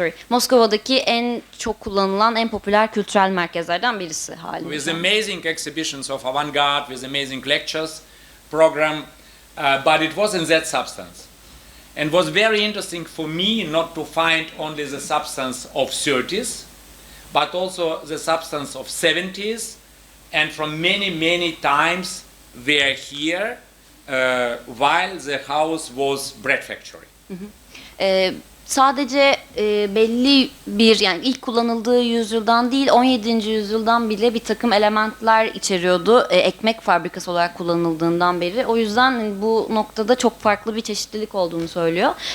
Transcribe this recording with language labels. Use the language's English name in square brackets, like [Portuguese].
[Turkish] Moskova'daki en çok kullanılan, en popüler kültürel merkezlerden birisi halinde. [English] With amazing exhibitions of avant-garde, with amazing lectures, program, but it wasn't that substance. And it was very interesting for me not to find only the substance of 30s, but also the substance of 70s, and from many times we are here while the house was bread factory. [Turkish] Sadece belli bir, yani ilk kullanıldığı yüzyıldan değil, 17. yüzyıldan bile bir takım elementler içeriyordu. Ekmek fabrikası olarak kullanıldığından beri. O yüzden bu noktada çok farklı bir çeşitlilik olduğunu söylüyor.